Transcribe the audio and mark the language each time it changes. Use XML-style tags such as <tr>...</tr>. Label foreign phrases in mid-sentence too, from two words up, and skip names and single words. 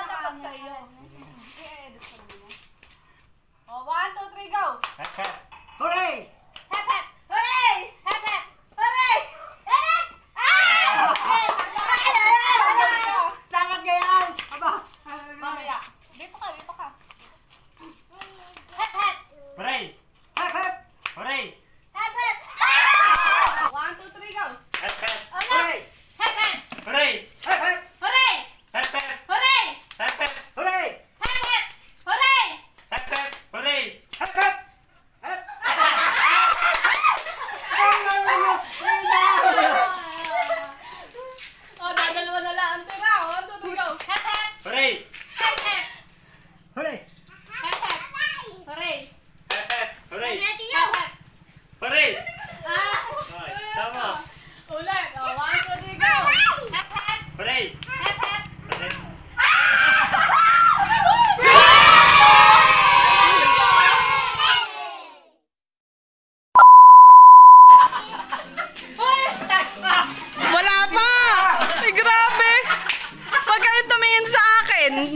<tl>Dapat sa iyo. I-edit ko muna. Oh, 1, 2, 3, go!</tl> <en>Hooray! Hep, hep! Hooray! Hep, hep! Hooray! Hep, hep! Ah!</en> <tl>Dapat ganyan! Aba! Mamaya. Dito ka, dito ka.</tl> <en>Hep, hep! Hooray! Hep, hep! Hooray! Hep, hep! Ah! 1, 2, 3, go! Hep, hep! Hooray! Hep, hep! Hooray! Hep, hep! Hooray! Hep, hep! Hooray! Hep, hep! Hooray! Hep, hep! Hooray! Hep, hep! Hooray! Hep, hep! Hep!</en> <tl>Oh, dadalawa na lang ang tira.</tl> <en>1, 2, 3, go! Hep, hep! Hooray! Hep, hep! Hooray! Hep, hep! Hooray! Hep, hep! Hooray! Hep, hep! Hooray! Ah!</en> <tl>Ay, tama! Ulit. Oh, 1, 2, 3, go!</tl> <en>Hep, hep! Hooray! Hep, hep! Hooray!</en> <tl>Wala pa! Ay, grabe! Huwag kayong tumingin sa akin!</tl>